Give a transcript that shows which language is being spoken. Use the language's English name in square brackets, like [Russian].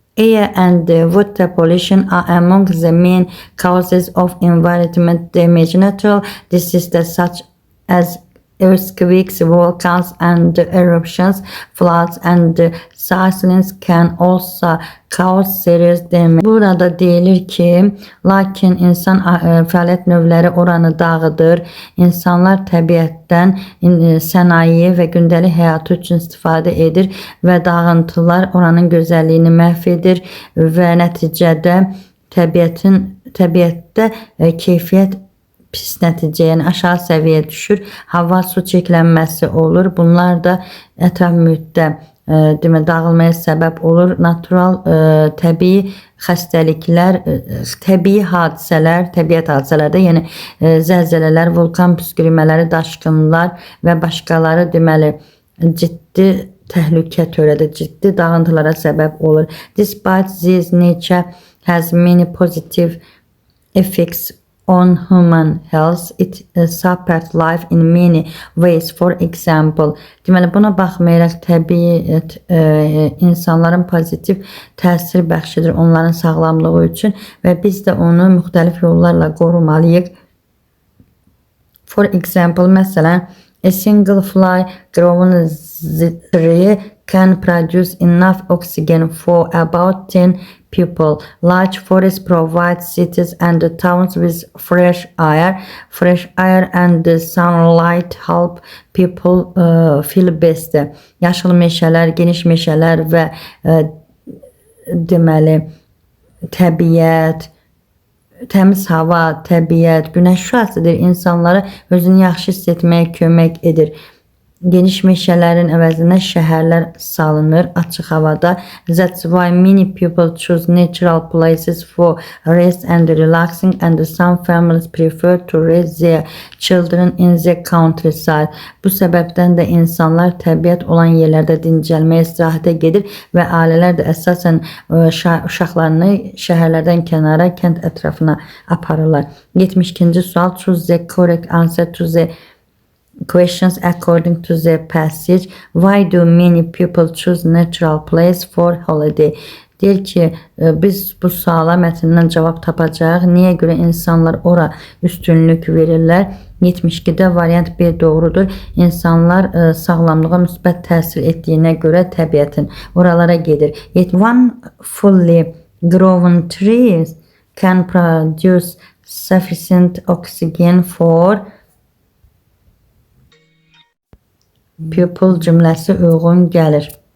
[English] Air and water pollution are among the main causes of environment damage. Natural disasters such as earthquakes, volcans and eruptions, floods and cyclones can also cause serious damage. [Azerbaijani] Burada deyilir ki, lakin insan fəaliyyət növləri oranı dağıdır. İnsanlar təbiətdən sənaye və gündəlik həyatı üçün istifadə edir və dağıntılar oranın gözəlliyini məhv edir və nəticədə təbiətdə keyfiyyət pis nəticə, yəni aşağı səviyyə düşür. Hava, su çirklənməsi olur. Bunlar da ətraf mühitdə dağılmaya səbəb olur. Natural, təbii xəstəliklər, təbii hadisələr, təbiət hadisələrdə, yəni zəlzələlər, vulkan püskürmələri, daşqınlar və başqaları deməli ciddi təhlükə törədir, ciddi dağıntılara səbəb olur. [English] Despite this, nature has many positive effects on human health. It supports life in many ways. For example, [Azerbaijani] deməli buna baxmayaraq təbiət insanların pozitiv təsir bəxş edir onların sağlamlığı üçün və biz də onu müxtəlif yollarla qorumalıyıq. [English] For example, məsələn, a single fly growing tree can produce enough oxygen for about 10 people. Large forests provide cities and towns with fresh air. Fresh air and sunlight help people feel best. [Azerbaijani] Yaşıl meşələr, geniş meşələr və deməli təbiət, təmiz hava, təbiət, günəş şüasıdır insanlara özünü yaxşı hiss etməyə kömək edir. Geniş meşələrin əvəzinə şəhərlər salınır açıq havada. [English] That's why many people choose natural places for rest and relaxing, and some families prefer to raise their children in the countryside. [Azerbaijani] Bu səbəbdən də insanlar təbiət olan yerlərdə dincəlməyə, istirahətə gedir və ailələr də əsasən uşaqlarını şəhərlərdən kənara, kənd ətrafına aparırlar. 72-ci sual. [English] Choose the correct answer to the questions according to the passage. Why do many people choose natural place for holiday? [Azerbaijani] Deyir ki, biz bu suala mətnindən cavab tapacağıq. Niyə görə insanlar ora üstünlük verirlər? 72-də variant 1 doğrudur. İnsanlar sağlamlığa müsbət təsir etdiyinə görə təbiətin oralara gedir. [English] One fully grown tree can produce sufficient oxygen for people [Azerbaijani] cümləsi uyğun gəlir.